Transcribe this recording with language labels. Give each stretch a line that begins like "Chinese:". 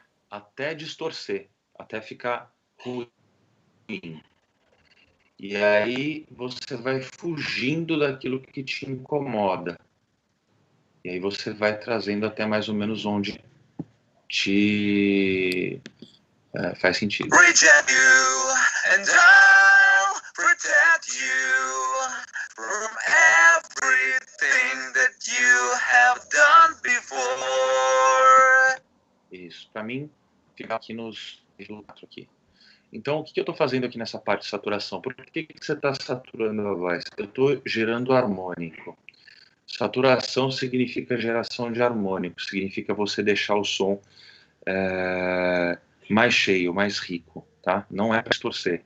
Portuguese: Até distorcer, até ficar ruim. E aí você vai fugindo daquilo que te incomoda. E aí você vai trazendo até mais ou menos onde te faz sentido.
English: Reject you and I'll protect you from everything that you have done before.
Portuguese: para mim ficar aqui nos aqui. Então, o que eu estou fazendo aqui nessa parte de saturação? Por que você está saturando a voz? Eu estou gerando harmônico. Saturação significa geração de harmônico, significa você deixar o som mais cheio, mais rico, tá? Não é para distorcer.